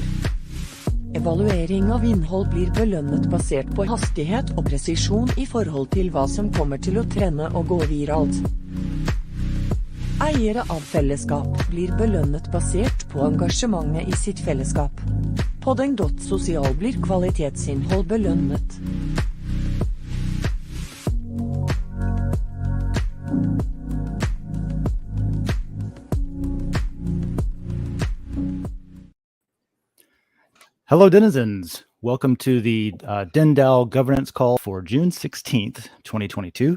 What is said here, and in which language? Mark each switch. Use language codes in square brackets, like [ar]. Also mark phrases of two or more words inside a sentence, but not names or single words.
[no] Evaluering av innhold blir belønnet basert på hastighet og presisjon I forhold til hva som kommer til å trende og gå viralt. Eiere av fellesskap blir belønnet basert på engasjementet I sitt fellesskap. På Den.Social blir kvalitetsinnhold belønnet. [en] Hello, denizens. Welcome to the DENDAO governance call for June 16th, 2022.